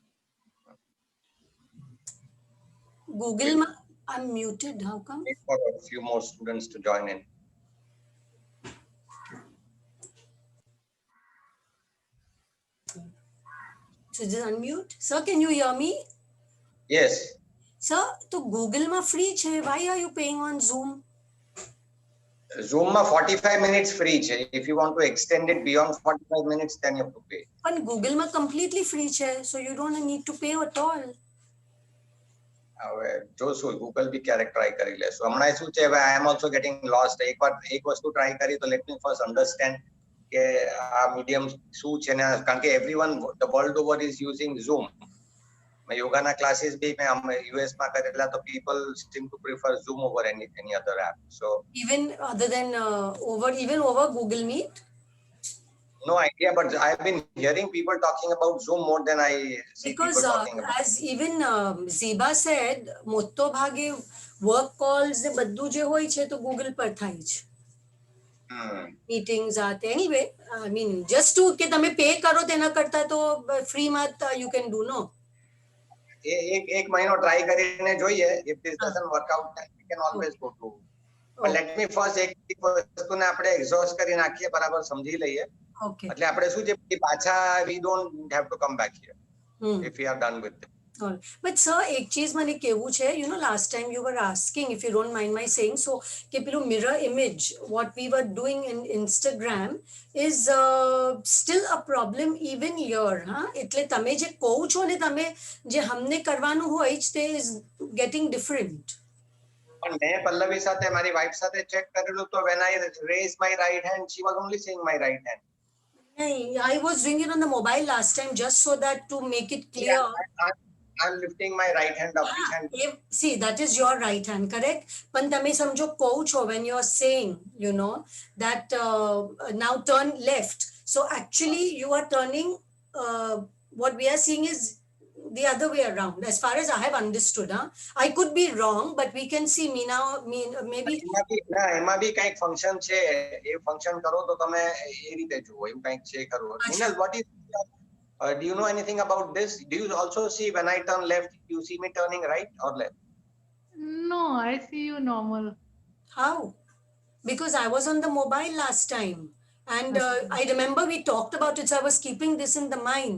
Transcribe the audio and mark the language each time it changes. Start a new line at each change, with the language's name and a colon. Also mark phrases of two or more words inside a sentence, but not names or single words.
English: Google I'm muted. How come? Wait for a few more students to join in. So just unmute. Sir, can you hear me? Yes.
Gujarati: Sir, तो Google में free છે.
English: Why are you paying on Zoom?
Gujarati: Zoom ma
English: 45 minutes free
Gujarati: છે.
English: If you want to extend it beyond 45 minutes, then you have to pay.
Gujarati: But Google में
English: completely free
Gujarati: છે.
English: So you don't need to pay at all.
Gujarati: જોશું ગૂગલ બી ક્યારેક ટ્રાય કરી લેશું. હમણાં શું છે,
English: I am also getting lost.
Gujarati: એક વસ્તુ ટ્રાય કરી તો
English: let me first understand
Gujarati: કે આ મીડિયમ શું છે ને, કારણ કે
English: everyone the world over is using Zoom.
Gujarati: યોગાના ક્લાસીસ બી મેં US માં કરેલા તો
English: people seem to prefer Zoom over any other app. So even other than over Google Meet. No idea, but I've been hearing people talking about Zoom more than I see because people talking about. As even Zeba said,
Gujarati: મોટો ભાગે work calls ને બધું જે હોય છે તો Google પર થાય છે.
English: Meetings આતે anyway, I mean just to
Gujarati: કે તમે
English: pay
Gujarati: કરો તેના કરતા તો
English: free માં you can do no.
Gujarati: એક મહિનો ટ્રાય કરીને જોઈએ.
English: If this doesn't work out, then we can always go to. But let me first
Gujarati: એક વસ્તુને આપણે exhaust કરી નાખીએ, બરાબર સમજી લઈએ.
English: Okay.
Gujarati: એટલે આપણે શું છે કે પાછા
English: we don't have to come back here if we are done with it. But sir,
Gujarati: એક ચીજ મને કેવું છે,
English: you know, last time you were asking, if you don't mind my saying, so
Gujarati: કે પેલું
English: mirror image, what we were doing in Instagram is still a problem even here, huh?
Gujarati: એટલે તમે જે કહો છો ને, તમે જે हमने કરવાનું હોય તે
English: is getting different.
Gujarati: પણ મેં પલ્લવી સાથે મારી વાઇફ સાથે ચેક કરેલું તો
English: when I raised my right hand, she was only seeing my right hand. I was doing it on the mobile last time just so that to make it clear. Yeah, I'm lifting my right hand up. Which hand? See, that is your right hand, correct?
Gujarati: પણ તમે સમજો કહું છો
English: when you're saying, you know, that now turn left. So actually you are turning, what we are seeing is the other way around, as far as I have understood. Huh? I could be wrong, but we can see Meena, maybe.
Gujarati: એમાં બી કંઈક ફંક્શન છે, એ ફંક્શન કરો તો તમે એ રીતે જુઓ, એવું કંઈક છે ખરું.
English: Minal, what is do you know anything about this? Do you also see when I turn left, you see me turning right or left? No, I see you normal. How? Because I was on the mobile last time, and I remember we talked about it, so I was keeping this in the mind.